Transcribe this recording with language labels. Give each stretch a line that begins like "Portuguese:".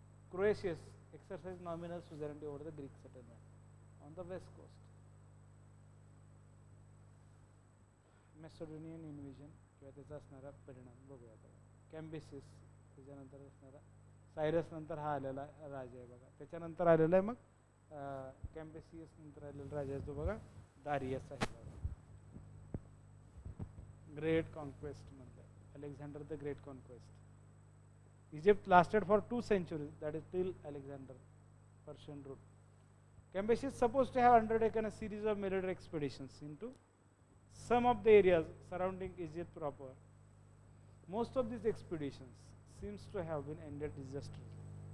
English: Croesus exercise nominal suzerainty over the Greek settlement on the west coast.
Marathi: मेसोडोनियन इन्व्हिजन किंवा त्याचा असणारा परिणाम बघूया आता. कॅम्बिसिस त्याच्यानंतर असणारा सायरस नंतर हा आलेला राजा आहे बघा. त्याच्यानंतर आलेला आहे मग कॅम्बिसियस नंतर आलेला राजा आहे तो बघा दारियस आहे. ग्रेट कॉन्क्वेस्ट म्हणतात.
English: Alexander the Great conquest. Egypt lasted for 2 centuries, that is till Alexander Persian rule. Cambyses is supposed to have undertaken a series of military expeditions into some of the areas surrounding Egypt proper. Most of these expeditions seems to have been ended disastrously.